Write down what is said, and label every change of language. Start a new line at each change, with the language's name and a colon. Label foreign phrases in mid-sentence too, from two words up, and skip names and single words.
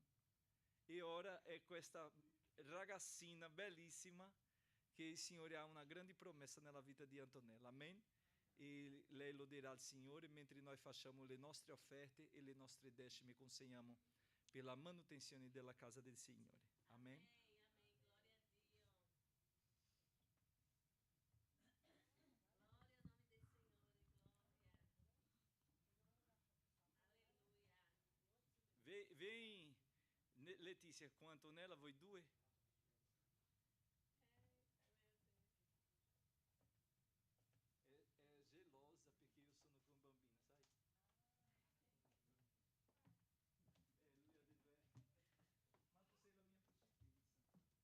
Italian: E ora è questa ragazzina bellissima che il Signore ha una grande promessa nella vita di Antonella. Amen? E lei loderà il Signore mentre noi facciamo le nostre offerte e le nostre decime consegniamo per la manutenzione della casa del Signore.
Portuguese: Amen? Vem, Letícia, com a Antonella,
Italian: voi due? É gelosa perché io sono con bambina, sai? Lui ha detto, ma tu sei la mia principessa.